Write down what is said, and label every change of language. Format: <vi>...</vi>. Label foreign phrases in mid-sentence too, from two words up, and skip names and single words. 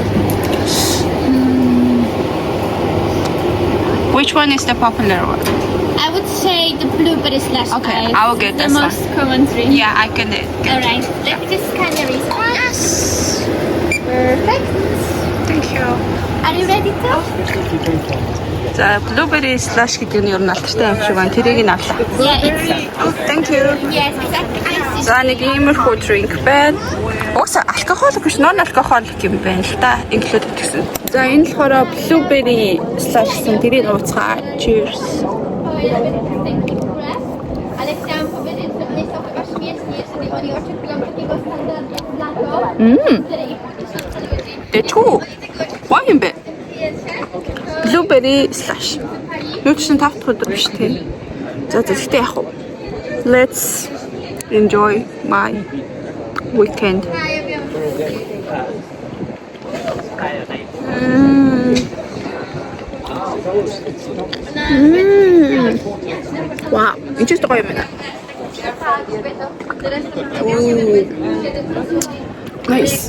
<en>Which one is the popular one? I would say the blueberry slushy Okay, ice. I will get the this one. most common drink. Yeah, I can get it. Alright, let me just scan the response. Yes. Perfect. Thank you. Are you ready to?</en> <mn>За</mn> <en>blueberry slush</en> <mn>гэдэг нь ер нь алтартай юм шиг байна. Тэрийг нь авлаа.</mn> <en>Yeah, it's Thank you. yes, exactly.</en> <mn>За нэг иймэрхүү drink байна. Уусаа алкогол биш,</mn> <en>non alcoholic</en> <mn>юм байна л да. Included гэсэн. За энэ болохоор</mn> <en>blueberry slush</en> <mn>гэсэн тэрийг ууцгаа. Cheers. Тэчүү. Ваа юм бэ?</mn> <en>Blueberry slush.</en> <mn>Юу ч 5 дахь өдөр биш тий. За тэгтээ яах вэ?</mn> <en>Let's enjoy my weekend. Wow,</en> <mn>энэ ч гоё юм байна.</mn> <en>Nice.</en>